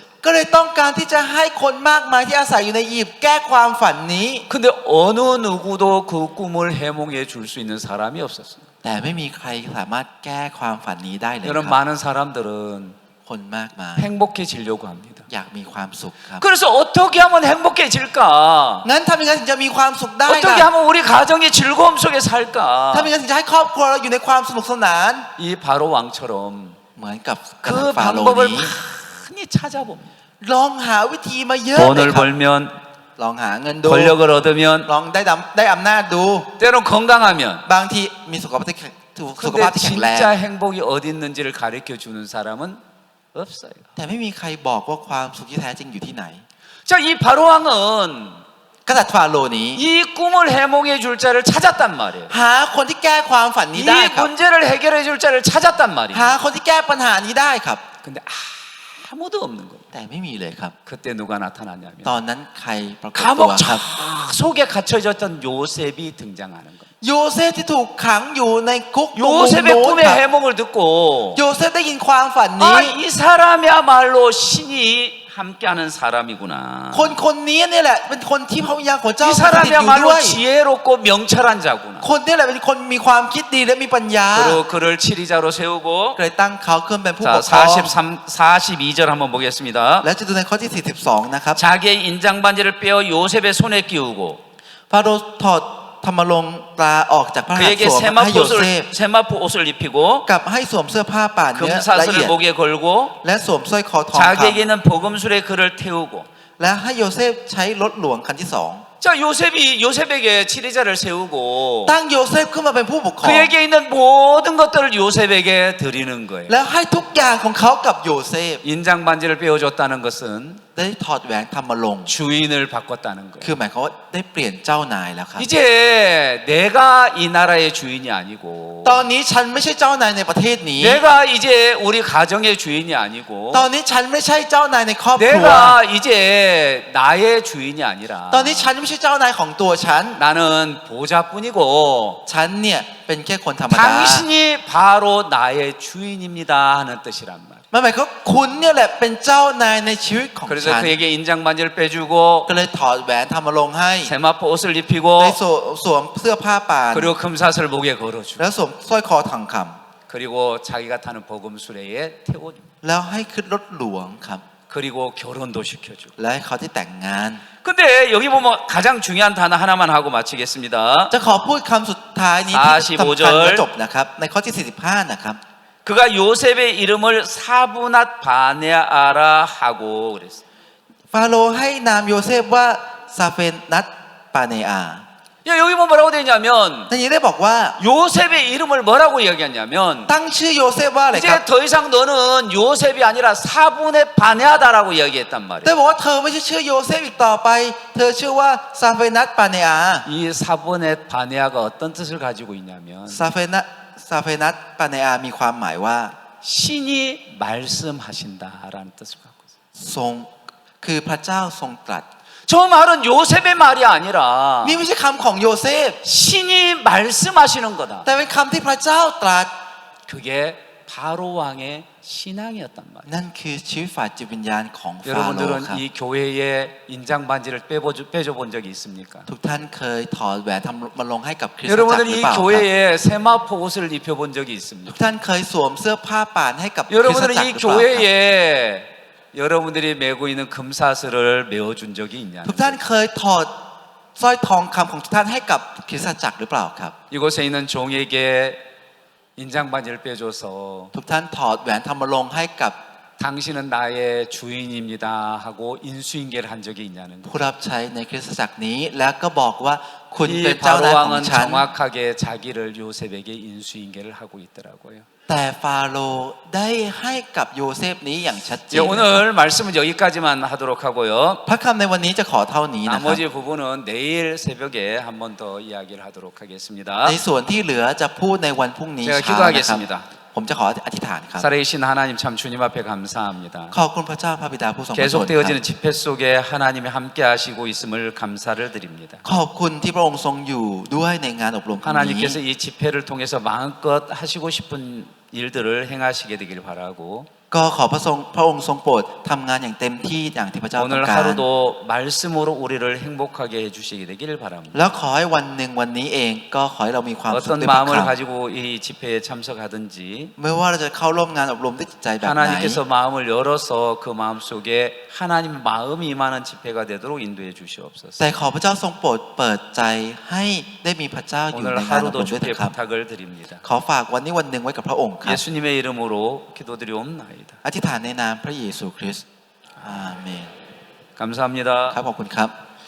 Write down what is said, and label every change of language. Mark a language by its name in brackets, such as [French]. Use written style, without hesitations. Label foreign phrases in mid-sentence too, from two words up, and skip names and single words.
[Thai] ก็เลยต้องการที่จะให้คนมากมายที่อาศัยอยู่ในอียิปต์แก้ความฝันนี้ [Korean] 근데 어느 누구도 그 꿈을 해몽해 줄 수 있는 사람이 없었어요. [Thai] แต่ไม่มีใครสามารถแก้ความฝันนี้ได้เลยค [Korean] 여러분 [Thai] รับ [Korean] 많은 사람들은 [Thai] คนมากมาย [Korean] 행복해지려고 합니다. [Thai] อยากมีความสุขครับ [Korean] 그래서 어떻게 하면 행복해질까? [Thai] งั้นทำยังไงถึงจะมีความสุขได้ [Korean] 어떻게 [Thai] ล่ะ [Korean] 하면 우리 가정이 즐거움 속에 살까? [Thai] ทำยังไงถึงจะให้ครอบครัวเราอยู่ในความสนุกสนาน [Korean] 이 바로 왕처럼 [Thai] เหมือนกับกษัต [Korean] 그 [Thai] ริย์ฟาโรห์ [Korean] 방법을 [Thai] นี้ [Korean] 많이 찾아봅니다. [Thai] ลองหาวิธีมาเยอะเลย [Korean] 돈을 [Thai] ครับ [Korean] 벌면 [Thai] ลองหาเงินดู [Korean] 권력을 얻으면 [Thai] ลองได้อำนาจดู [Korean] 때론 건강하면 [Thai] บางทีมีสุขภาพที่แข็งแรง [Korean] 근데 진짜 행복이 어디 있는지를 가르쳐 주는 사람은 없어요. [Thai] แต่ไม่มีใครบอกว่าความสุขที่แท้จริงอยู่ที่ไหน [Korean] 자, 이 바로 왕은 [Thai] กษัตริย์ฟาโรห์นี้ [Korean] 이 꿈을 해몽해 줄 자를 찾았단 말이에요. [Thai] หาคนที่แก้ความฝันนี้ [Korean] 이 [Thai] ได้ครับ [Korean] 문제를 해결해 줄 자를 찾았단 [Thai] หา [Korean] 말이에요. [Thai] คนที่แก้ปัญหานี้ได้ครับ [Korean] 근데 아무도 없는 거예요. [Thai] แต่ไม่มีเลยครับ [Korean] 그때 누가 나타났냐면 [Thai] ตอนนั้นใครปรากฏตัว [Korean] 감옥 [Thai] ครับ [Korean] 속에 갇혀있던 요셉이 등장하는 거예요. [Thai] โยเซฟที่ถูกขังอยู่ในคุกตรงมุม [Korean] 요셉의 [Thai] โน้น [Korean] 꿈의 [Thai] ครับ [Korean] 해몽을 듣고 [Thai] โยเซฟได้ยินความฝันนี้ [Korean] 이 사람이야말로 신이 함께하는 사람이구나. [Thai] คนนี้เนี่ยแหละเป็นคนที่พระวิญญาณของเจ้า [Korean] 이 [Thai] สถิตอยู่ด้ [Korean] 사람이야말로 [Thai] วย [Korean] 지혜롭고 명철한 자구나. [Thai] คนนี้แหละเป็นคนมีความคิดดีและมีปัญญา [Korean] 그리고 그를 치리자로 세우고 [Thai] ก็เลยตั้งเขาขึ้นเป็นผู้ป [Korean] 자 [Thai] กครอง [Korean] 42절 한번 보겠습니다. [Thai] และจะดูในข้อที่ 42 นะครับ [Korean] 자기의 인장 반지를 빼어 요셉의 손에 끼우고 [Thai] ฟาโรห์ถอดธรรมรงค์ตราออกจากพระหัตถ์ [Korean] 그에게 [Thai] สวมให้โยเซฟ [Korean] 세마포 옷을 입히고 [Thai] กับให้สวมเสื้อผ้าป่านเนื้อละเอีย [Korean] 금사슬을 [Thai] ด [Korean] 목에 걸고 [Thai] และสวมสร้อยคอทองค [Korean] 자기에게는 복음술에 그를 태우고 [Thai] ำและให้โยเซฟใช้รถหลวงคันที่สอง [Korean] 자, 요셉에게 치리자를 세우고 [Thai] ตั้งโยเซฟขึ้นมาเป็นผู้ปกครอง [Korean] 그에게 있는 모든 것들을 요셉에게 드리는 거예요. [Thai] แล้วให้ทุกอย่างของเขากับโยเซฟ [Korean] 인장 반지를 빼어줬다는 것은 [Thai] ได้ถอดแหวนธรรมรงค์ [Korean] 주인을 바꿨다는 [Thai] คือ [Korean] 거예요. [Thai] หมายความว่าได้เปลี่ยนเจ้านายแล้วครับ [Korean] 이제 내가 이 나라의 주인이 아니고 [Thai] ตอนนี้ฉันไม่ใช่เจ้านายในประเทศนี้ [Korean] 내가 이제 우리 가정의 주인이 아니고 [Thai] ตอนนี้ฉันไม่ใช่เจ้านายในครอบครัว [Korean] 내가 이제 나의 주인이 아니라 [Thai] ตอนนี้ฉันไม่ใช่เจ้านายของตัวฉัน [Korean] 나는 보좌뿐이고 [Thai] ฉันเนี่ยเป็นแค่คนธรรมดา [Korean] 당신이 바로 나의 주인입니다 하는 뜻이란 말이에요. [Thai] มันหมายความว่าคุณเนี่ยแหละเป็นเจ้านายในชีวิตของ [Korean] 그래서 [Thai] ฉัน [Korean] 그에게 인장 반지를 빼주고 [Thai] ก็เลยถอดแหวนธรรมรงค์ให้ [Korean] 세마포 옷을 [Thai] ได้ [Korean] 입히고 [Thai] สวมเสื้อผ้าป่าน [Korean] 그리고 금사슬 목에 걸어주고 [Thai] แล้วสวมสร้อยคอทองค [Korean] 그리고 자기가 타는 복음수레에 태워주고 [Thai] ำแล้วให้ขึ้นรถหลวงครับ [Korean] 그리고 결혼도 시켜주고 [Thai] และให้เขาได้แต่งงาน [Korean] 근데 여기 보면 가장 중요한 단어 하나만 하고 마치겠습니다. [Thai] จะขอพูดคำสุดท้ายนี้ที่สำคัญและจบนะครับในข้อที่ 45 นะครับ [Korean] 그가 요셉의 이름을 사브낫 바네아라 하고 그랬어요. [Thai] ฟาโรห์ให้นามโยเซฟว่าซาเฟนัตปาเนอา [Korean] 여기 보면 뭐라고 되어 있냐면 [Thai] ในนี้ได้บอกว่า [Korean] 요셉의 이름을 뭐라고 이야기하냐면 [Thai] ตั้งชื่อโยเซฟว่าอะไรครับ [Korean] 이제 더 이상 너는 요셉이 아니라 사분의 바네아다라고 이야기했단 [Thai] ได้ [Korean] 말이에요. [Thai] บอกว่าเธอไม่ใช่ชื่อโยเซฟอีกต่อไป เธอชื่อว่าซาเฟนัตปาเนอา [Korean] 이 사분의 바네아가 어떤 뜻을 가지고 있냐면 [Thai] ซาเฟนัตปาเนอามีความหมายว่า [Korean] 신이 말씀하신다라는 뜻을 갖고 있어요. [Thai] ทรงคือพระเจ้าทรงตรัส [Korean] 저 말은 요셉의 말이 아니라 [Thai] นี่ไม่ใช่คำของโยเซฟ [Korean] 신이 말씀하시는 거다. [Thai] แต่เป็นคำที่พระเจ้าตรัส [Korean] 그게 바로 왕의 신앙이었단 말이에요. [Thai] นั่นคือชีวิตฝ่ายจิตวิญญาณของฟาโรห์ครับ [Korean] 여러분들은 이 교회에 인장 반지를 빼줘 본 적이 있습니까? [Thai] ทุกท่านเคยถอดแหวนทำมาลงให้กับคริสตจักร [Korean] 여러분들은 [Thai] หรือ [Korean] 이 [Thai] เปล่าครับ [Korean] 교회에 세마포 옷을 입혀본 적이 [Thai] ทุ [Korean] 있습니까? [Thai] กท่านเคยสวมเสื้อผ้าป่านให้กับคริสต [Korean] 여러분들은 [Thai] จักร [Korean] 이 [Thai] หรือเปล่าครับ [Korean] 교회에 여러분들이 메고 있는 금사슬을 메어준 적이 있냐? [Thai] ทุกท่านเคยถอดสร้อยทองคำของทุกท่านให้กับคริสตจักรหรือเปล่าครับ [Korean] 이곳에 있는 종에게 인장 반지를 빼줘서 [Thai] ทุกท่านถอดแหวนทำมาลงให้กับ [Korean] 당신은 나의 주인입니다 하고 인수인계를 한 적이 있냐는 [Thai] ผู้ [Korean] 거예요. [Thai] รับใช้ในคริสตจักรนี้แล้วก็บอกว่าคุณเป็น [Korean] 이 [Thai] เจ้านายของ [Korean] 바로 왕은 [Thai] ฉัน [Korean] 정확하게 자기를 요셉에게 인수인계를 하고 있더라고요. [Thai] แต่ฟาโรห์ได้ให้กับโยเซฟนี้อย่างชัดเจ [Korean] 예, [Thai] น [Korean] 오늘 말씀은 여기까지만 하도록 하고요. [Thai] พระคำในวันนี้จะขอเท่านี้นะครับ [Korean] 나머지 부분은 내일 새벽에 한 번 더 이야기를 하도록 하겠습니다. [Thai] ในส่วนที่เหลือจะพูดในวันพรุ่งนี้ [Korean] 제가 [Thai] เช้านะครับ [Korean] 기도하겠습니다. [Thai] ผมจะขออธิษฐานครับ [Korean] 살아계신 하나님 참 주님 앞에 감사합니다. [Thai] ขอบคุณพระเจ้าพระบิดาผู้ทรงพระชนครับ [Korean] 계속되어지는 집회 속에 하나님이 함께 하시고 있음을 감사를 드립니다. [Thai] ขอบคุณที่พระองค์ทรงอยู่ด้วยในงานอบรมครั้งนี้ [Korean] 하나님께서 이 집회를 통해서 마음껏 하시고 싶은 일들을 행하시게 되길 바라고 [Thai] ก็ขอพระองค์ทรงโปรดทำงานอย่างเต็มที่อย่างที่พระเจ้าต้อ [Korean] 오늘 [Thai] งการ [Korean] 하루도 말씀으로 우리를 행복하게 해주시게 되기를 바랍니다. [Thai] แล้วขอให้วันหนึ่งวันนี้เองก็ขอให้เรามีความสุข [Korean] 어떤 [Thai] ด้วยพระ [Korean] 마음을 [Thai] คำ [Korean] 가지고 이 집회에 참석하든지 [Thai] ไม่ว่าเราจะเข้าร่วมงานอบรมด้วยจิตใจแบบไหน [Korean] 하나님께서 마음을 열어서 그 마음 속에 하나님 마음이 임하는 집회가 되도록 인도해 주시옵소서. [Thai] แต่ขอพระเจ้าทรงโปรดเปิดใจให้ได้มีพระเจ้าอยู่ [Korean] 오늘 [Thai] ในงานอบร [Korean] 하루도 [Thai] มด้วยเถิ [Korean] 주께 [Thai] ดครับ [Korean] 부탁을 드립니다. [Thai] ขอฝากวันนี้วันหนึ่งไว้กับพระองค์ครับ [Korean] 예수님의 이름으로 기도드리옵나이다. [Thai] อธิษฐานในนามพระเยซูคริสต์อาเมน [Korean] 감사합니다. [Thai] ครับขอบคุณครับ